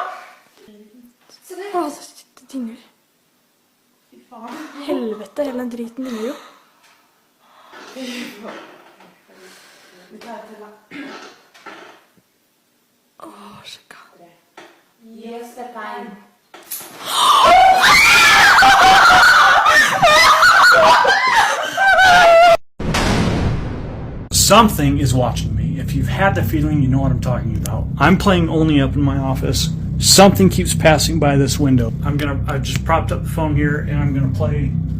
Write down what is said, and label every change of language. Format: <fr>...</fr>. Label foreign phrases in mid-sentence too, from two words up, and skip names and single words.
<no>Se det. Det dingler. Fy faen. Helvete, hele den driten dingler jo. Fy faen. Vi tar et til da. Sjekka. Gi oss et tegn.</no> <en>Something is watching me. If you've had the feeling, you know what I'm talking about. I'm playing only up in my office. Something keeps passing by this window. I just propped up the phone here and I'm gonna play.</en>